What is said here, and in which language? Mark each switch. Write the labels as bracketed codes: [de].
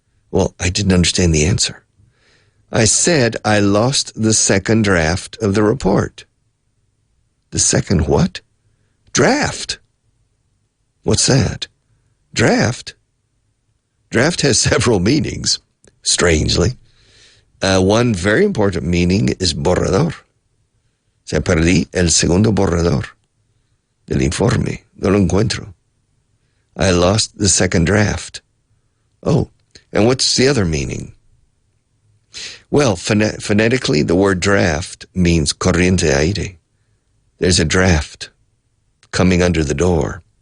[en] Well, I didn't understand the answer. I said I lost the second draft of the report. The second what? Draft. What's that? Draft? Draft has several meanings, strangely. One very important meaning is borrador. [es] Se perdí el segundo borrador del informe. No lo encuentro. [en] I lost the second draft. Oh, and what's the other meaning? Well, phonetically, the word draft means [es] corriente aire. [en] There's a draft coming under the door.